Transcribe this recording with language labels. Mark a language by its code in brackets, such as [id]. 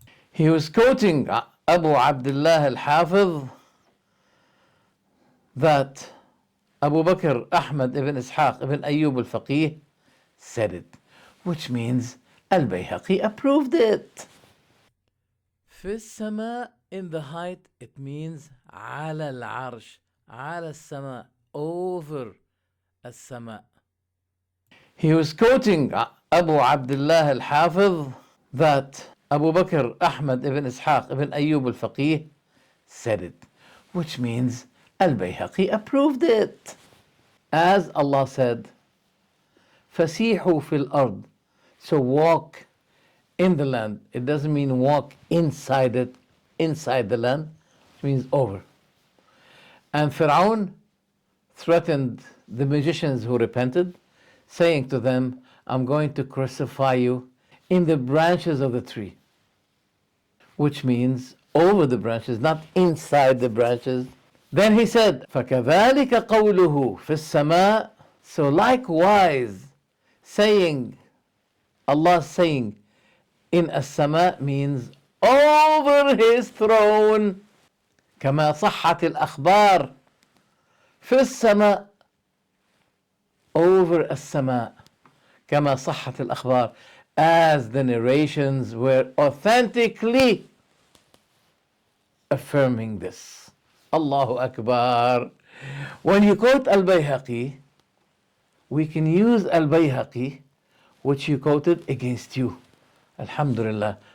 [en] He was quoting Abu Abdullah al-Hafiz that Abu Bakr Ahmad ibn Ishaq ibn Ayyub al-Faqih said it, which means Al-Bayhaqi approved it. [ar] في السماء, [en] in the height, it means [ar] على العرش, على السماء, [en] over [ar] السماء. [en] He was quoting Abu Abdullah al-Hafiz that Abu Bakr Ahmad ibn Ishaq ibn Ayyub al-Faqih said it, which means Al-Bayhaqi approved it. As Allah said, [ar] فَسِيحُوا فِي الْأَرْضِ, [en] so walk in the land. It doesn't mean walk inside it, inside the land. It means over. And Fir'aun threatened the magicians who repented, saying to them, I'm going to crucify you in the branches of the tree. Which means over the branches, not inside the branches. Then he said, [ar] فَكَذَلِكَ قَوْلُهُ فِي السَّمَاءِ, [en] so likewise, saying, Allah saying, in السماء means over his throne. [ar] كما صحت الأخبار في السماء [en] over [ar] السماء. كما صحت الأخبار, [en] as the narrations were authentically affirming this. Allahu Akbar. When you quote Al-Bayhaqi, we can use Al-Bayhaqi, which you quoted, against you. Alhamdulillah.